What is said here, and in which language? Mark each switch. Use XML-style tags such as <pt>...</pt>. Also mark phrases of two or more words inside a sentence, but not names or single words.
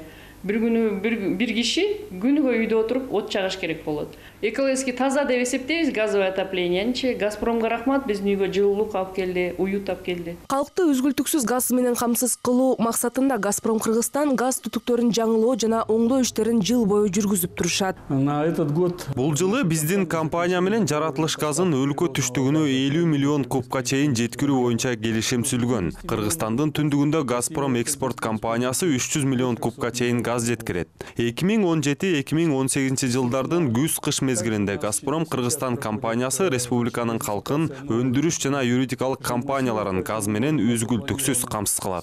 <ky>Бир күнү бир киши күнүгө үйдө отуруп от чагыш керек болот. Экологически таза деп эсептейбиз</ky> <ru>газовое отоплениенчи.</ru> <ky>Газпромго рахмат, биздин үйгө жылуулук алып келди, уют алып келди. Калкты үзгүлтүксүз газ менен камсыз кылуу максатында Газпром Кыргызстан газ түтүктөрүн жаңылоо жана оңдоо иштерин жыл бою жүргүзүп турушат.</ky> <ru>На этот год</ru> <ky>Бул жылы биздин компания менен жаратылыш газын өлкө түштүгүнө 50 миллион кубка чейин жеткирүү боюнча келишим түзүлгөн. Кыргызстандын түндүгүндө Газпром экспорт компаниясы 300 миллион кубка чейин газ жеткирет. 2017-2018 жылдардын күз-кыш мезгилинде Газпром Кыргызстан компаниясы республиканын калкын, өндүрүш жана юридикалык компанияларын газ менен үзгүлтүксүз камсыз кылат.</ky>